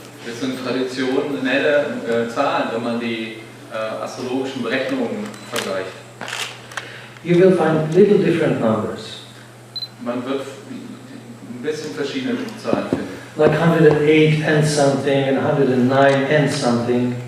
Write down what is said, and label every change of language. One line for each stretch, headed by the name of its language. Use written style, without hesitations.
German: Das sind traditionelle Zahlen, wenn man die astrologischen Berechnungen vergleicht.
English: You will find little different numbers.
German: Man wird ein bisschen verschiedene Zahlen finden.
English: Like 108 and something, and 109 and something.